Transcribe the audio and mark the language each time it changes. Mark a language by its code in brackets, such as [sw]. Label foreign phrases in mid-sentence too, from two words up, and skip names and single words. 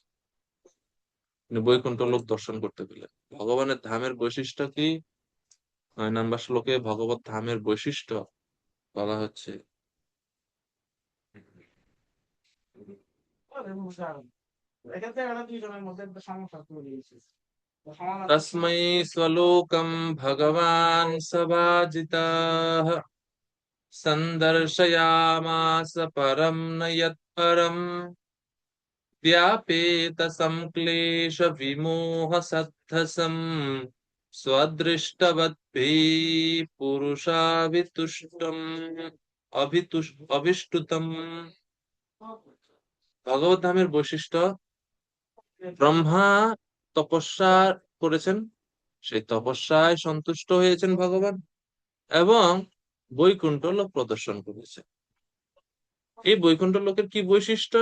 [bn] তিনি বৈকুণ্ঠ লোক দর্শন করতে পেলেন। ভগবানের ধামের বৈশিষ্ট্য কি? 9 নম্বর শ্লোকে ভগবত ধামের বৈশিষ্ট্য বলা হচ্ছে। এখান থেকে আমরা দুইজনের মধ্যে একটা সমস্যা তৈরি হয়েছে। [sa] তস্मै स्वलोकं भगवान् सभाजितः सन्दर्शयामास परं न यत्परम् व्यापेत संक्लेश विमोह सद्धसम् स्वदृष्टवद्भिः पुरुषाभितुष्टम् अभिष्टुतम्। [bn] ভগবত ধামের বৈশিষ্ট্য, ব্রহ্মা তপস্যা করেছেন, সেই তপস্যায় সন্তুষ্ট হয়েছেন ভগবান, এবং বৈকুণ্ঠ লোক প্রদর্শন করেছে। এই বৈকুণ্ঠ লোকের কি বৈশিষ্ট্য?